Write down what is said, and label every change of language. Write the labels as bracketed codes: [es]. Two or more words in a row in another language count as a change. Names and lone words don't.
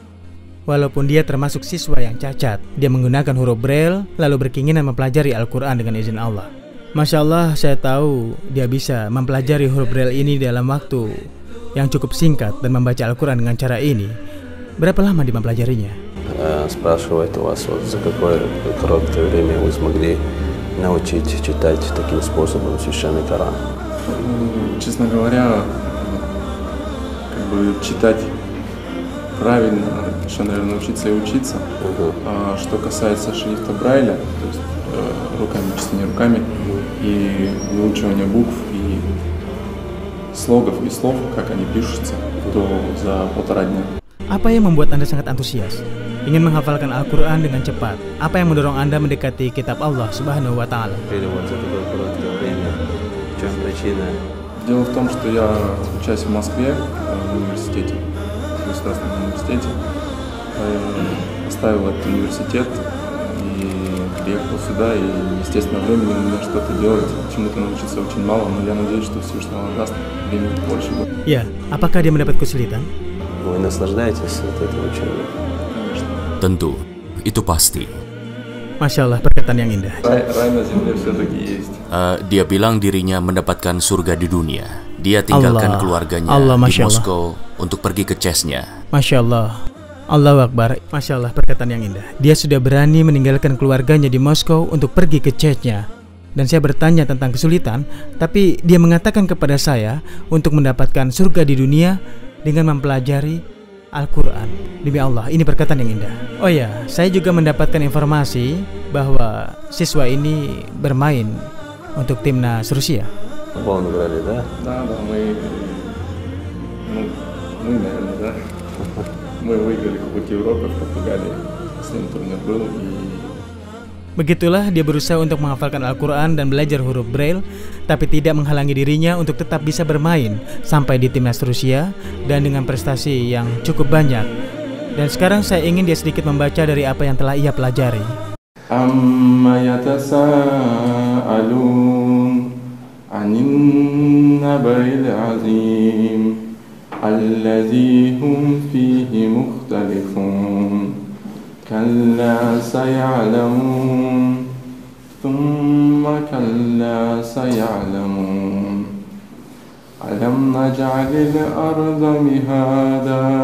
[id] Walaupun dia termasuk siswa yang cacat, dia menggunakan huruf Braille lalu berkeinginan mempelajari Al-Quran dengan izin Allah. [ar] ما شاء الله, [id] saya tahu dia bisa mempelajari huruf Braille ini dalam waktu yang cukup singkat dan membaca Al-Quran dengan cara ini. Berapa lama dia mempelajarinya? [ru] Спрашивает у вас, за какое короткое время вы смогли научить читать таким способом священный Коран? Честно говоря, читать правильно, еще, наверное, учиться и учиться. А что касается шрифта Брайля, то есть руками, чисто не руками, и выучивания букв и слогов и слов, как они пишутся, то за 1,5 дня. [id] Apa yang membuat Anda sangat antusias? Ingin menghafalkan Al-Quran dengan cepat? Apa yang mendorong Anda mendekati kitab Allah [ar] سبحانه وتعالى? [ru] Дело в том, что я учусь в Москве, в университете, в государственном университете. Оставил этот университет и приехал сюда, и, естественно, времени у меня что-то делать, чему-то научиться очень мало, но я надеюсь, что Всевышний Allah даст времени больше. [id] Ya, apakah dia mendapat kesulitan? [ru] Вы наслаждаетесь от этого учения? [id] Tentu, itu pasti. [ar] ما شاء الله, [id] perkataan yang indah. [ru] Рай на земле все-таки есть. [id] Dia bilang dirinya mendapatkan surga di dunia. Dia tinggalkan keluarganya di Moskow untuk pergi ke Chechnya. [ar] ما شاء الله، الله أكبر. ما شاء الله, [id] perkataan yang indah. Dia sudah berani meninggalkan keluarganya di Moskow untuk pergi ke Chechnya. Dan saya bertanya tentang kesulitan, tapi dia mengatakan kepada saya untuk mendapatkan surga di dunia dengan mempelajari Al-Quran. Demi Allah, ini perkataan yang indah. Oh ya, saya juga mendapatkan informasi bahwa siswa ini bermain untuk timnas Rusia. [ru] Футбол играли, да? Да, мы, наверное, да. Мы выиграли Кубок Европы в Португалии. Последний турнир был, и [id] Begitulah dia berusaha untuk menghafalkan Al-Quran dan belajar huruf Braille, tapi tidak menghalangi dirinya untuk tetap bisa bermain sampai di timnas Rusia dan dengan prestasi yang cukup banyak. Dan sekarang saya ingin dia sedikit membaca dari apa yang telah ia pelajari. [ar] عم يتساءلون عن النبإ العظيم الذي هم فيه مختلفون. كلا سيعلمون ثم كلا سيعلمون ألم نجعل الأرض مهادا